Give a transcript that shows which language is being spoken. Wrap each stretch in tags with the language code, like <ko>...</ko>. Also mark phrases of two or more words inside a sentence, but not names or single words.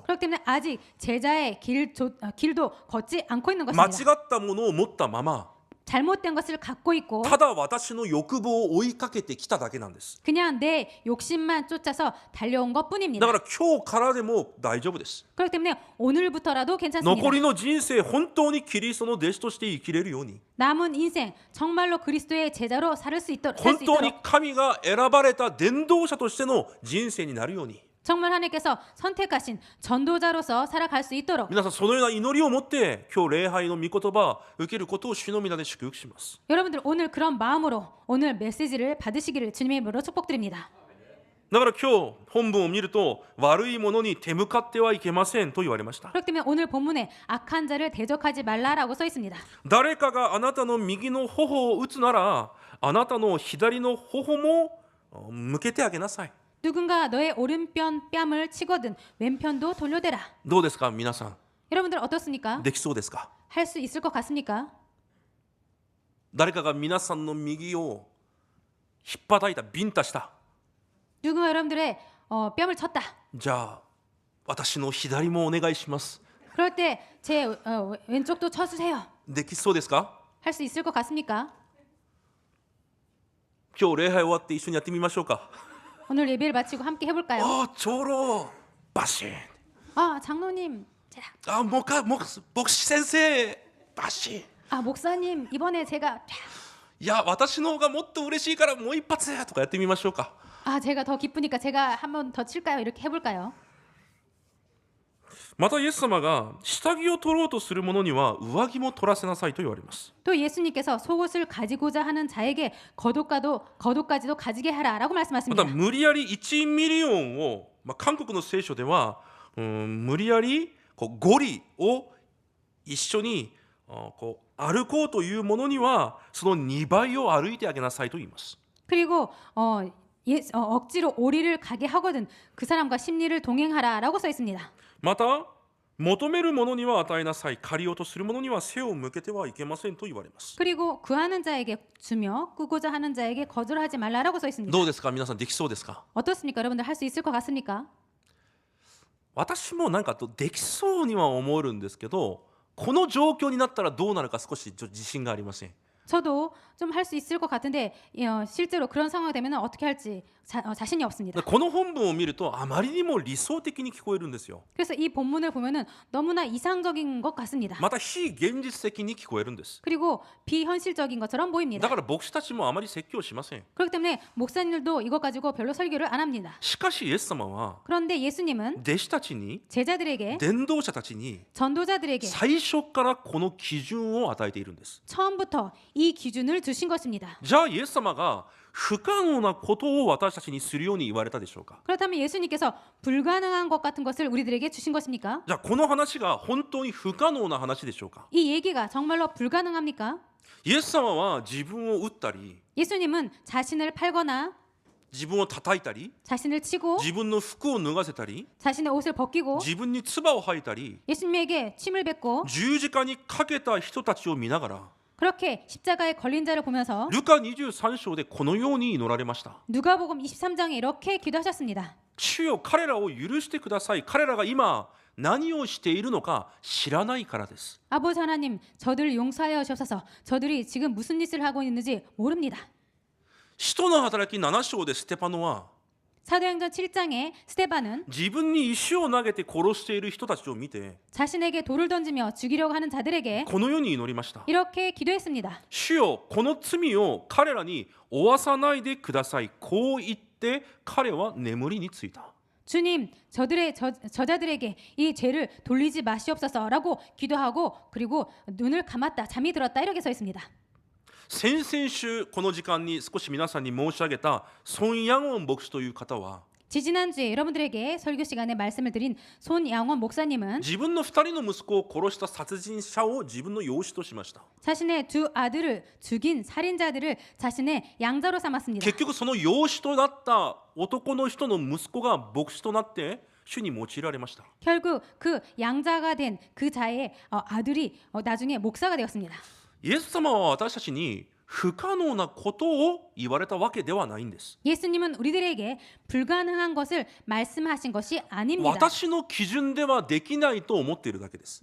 <ko>그렇기 때문에 아직 제자의 길도 걷지 않고 있는</ko> <ja>間違</ja> <ko>것입니다.</ko> <ja>ったものを持ったまま</ja> <ko>잘못된 것을 갖고 있고</ko> <ja>ただ私の欲望を追いかけてきただけなんです。</ja> <ko>그냥 내 욕심만 쫓아서 달려온</ko> <ja>だ</ja> <ko>것뿐입니다.</ko> <ja>から今日からでも大丈夫です。</ja> <ko>그렇기 때문에 오늘부터라도 괜찮습니다.</ko> <ja>残りの人生本当にキリストの弟子として生きれるように</ja> <ko>남은 인생 정말로 그리스도의 제자로 살 수</ko> <ja>本</ja> <ko>있도록</ko> <ja>当に神が選ばれた伝道者としての人生になるように</ja> <ko>정말 하나님께서 선택하신 전도자로서 살아갈 수 있도록</ko> <ja>皆さんそのような祈りを持って今日礼拝の御言葉を受けることを主の皆で祝福します。</ja> <ko>여러분들 오늘 그런 마음으로 오늘 메시지를 받으시기를 주님의 이름으로 축복드립니다.</ko> <ja>だから今日本文を見ると悪いものに手向かってはいけませんと言われました。</ja> <ko>그렇기 때문에 오늘 본문에 악한 자를 대적하지 말라라고 써 있습니다.</ko> <ja>誰かがあなたの右の頬を打つならあなたの左の頬も向けてあげなさい。</ja> <ko>누군가 너의 오른편 뺨을 치거든 왼편도 돌려대라.</ko> <ja>どうですか皆さん</ja> <ko>여러분들 어떻습니까?</ko> <ja>できそうですか。</ja> <ko>할 수 있을 것 같습니까?</ko> <ja>誰かが皆さんの右を引っ叩いたビンタした。</ja> <ko>누군가 여러분들의 뺨을 쳤다.</ko> <ja>じゃあ私の左もお願いします。</ja> <ko>그럴 때 제 왼쪽도 쳐주세요.</ko> <ja>できそうですか。</ja> <ko>할 수 있을 것 같습니까?</ko> <ja>今日礼拝終わって一緒にやってみましょうか。</ja> <ko>오늘 예배를 마치고 함께 해볼까요?</ko> <ja>ああ長老バシン。</ja> <ko>아 장로님, 제가</ko> <ja>あもうかもう牧師先生バシン。</ja> <ko>아 목사님 이번에 제가</ko> <ja>いや私の方がもっと嬉しいからもう一発とかやってみましょうか。</ja> <ko>아 제가 더 기쁘니까 제가 한 번 더 칠까요? 이렇게 해볼까요?</ko> <ja>またイエス様が下着を取ろうとする者には上着も取らせなさいと言われます。</ja> <ko>또 예수님께서 속옷을 가지고자 하는 자에게 겉옷까지도 가지게 하라라고</ko> <ja>また</ja> <ko>말씀하십니다.</ko> <ja>無理やり1ミリオンを、韓国の聖書では無理やりゴリを一緒に歩こうというものにはその2倍を歩いてあげなさいと言います。</ja> <ko>그리고 억지로 오리를 가게 하거든 그 사람과 심리를 동행하라라고 써 있습니다.</ko> <ja>また求める者には与えなさい、借りようとする者には背を向けてはいけませんと言われます。</ja> <ko>그리고 구하는 자에게 주며 꾸고자 하는 자에게 거절하지 말라라고 써 있습니다.</ko> <ja>どうですか皆さんできそうですか。</ja> <ko>어떻습니까? 여러분들 할 수 있을 것 같습니까?</ko> <ja>私もなんかできそうには思えるんですけど、この状況になったらどうなるか少し自信がありません。</ja> <ko>저도 좀 할 수 있을 것 같은데 실제로 그런 상황이 되면 어떻게 할지 자신이 없습니다.</ko> <ja>この本文を見るとあまりにも理想的に聞こえるんですよ。</ja> <ko>그래서 이 본문을 보면은 너무나 이상적인 것 같습니다.</ko> <ja>また非現実的に聞こえるんです。</ja> <ko>그리고 비현실적인 것처럼</ko> <ja>だ</ja> <ko>보입니다.</ko> <ja>から牧師たちもあまり説教しません。</ja> <ko>그렇기 때문에 목사님들도 이것 가지고 별로 설교를 안 합니다.</ko> <ja>しかしイエス様は</ja> <ko>그런데 예수님은</ko> <ja>弟子たちに</ja> <ko>제자들에게</ko> <ja>伝道者たちに</ja> <ko>전도자들에게</ko> <ja>最初からこの基準を与えているんです。</ja> <ko>처음부터 이 기준을 주신 것입니다.</ko> <ja>じゃあイエス様が不可能なことを私たちにするように言われたでしょうか。</ja> <ko>그렇다면 예수님께서 불가능한 것 같은 것을 우리들에게 주신 것입니까?</ko> <ja>じゃあこの話が本当に不可能な話でしょうか。</ja> <ko>이 얘기가 정말로 불가능합니까?</ko> <ja>イエス様は自分を打ったり</ja> <ko>예수님은 자신을 팔거나</ko> <ja>自分を叩いたり</ja> <ko>자신을 치고</ko> <ja>自分の服を脱がせたり</ja> <ko>자신의 옷을 벗기고</ko> <ja>自分に唾を吐いたり</ja> <ko>예수님에게 침을 뱉고</ko> <ja>十字架にかけた人たちを見ながら</ja> <ko>그렇게 십자가에 걸린 자를 보면서</ko> <ja>ルカ23章でこのように祈られました。</ja> <ko>누가복음 23장에 이렇게 기도하셨습니다.</ko> <ja>主よ彼らを許してください。彼らが今何をしているのか知らないからです。</ja> <ko>아버지 하나님, 저들을 용서하여 주옵소서. 저들이 지금 무슨 짓을 하고 있는지 모릅니다.</ko> <ja>使徒の働き7章でステパノは</ja> <ko>사도행전 7장에 스데반은</ko> <ja>自分に石を投げて殺している人たちを見て</ja> <ko>자신에게 돌을 던지며 죽이려고 하는 자들에게</ko> <ja>このように祈りました。</ja> <ko>이렇게 기도했습니다.</ko> <ja>主よこの罪を彼らに負わさないでください。こう言って彼は眠りについた。</ja> <ko>주님, 저자들에게 이 죄를 돌리지 마시옵소서라고 기도하고 그리고 눈을 감았다, 잠이 들었다 이렇게 써 있습니다.</ko> <ja>先々週この時間に少し皆さんに申し上げたソン・ヤンウォン牧師という方は</ja> <ko>지지난주에 여러분들에게 설교 시간에 말씀을 드린 손양원 목사님은</ko> <ja>自分の2人の息子を殺した殺人者を自分の養子としました。</ja> <ko>자신의 두 아들을 죽인 살인자들을 자신의 양자로 삼았습니다.</ko> <ja>結局その養子となった男の人の息子が牧師となって主に用いられました。</ja> <ko>결국 그 양자가 된 그 자의 아들이 나중에 목사가 되었습니다.</ko> <ja>イエス様は私たちに不可能なことを言われたわけではないんです。</ja> <ko>예수님은 우리들에게 불가능한 것을 말씀하신 것이 아닙니다.</ko> <ja>私の基準ではできないと思っているだけです。</ja>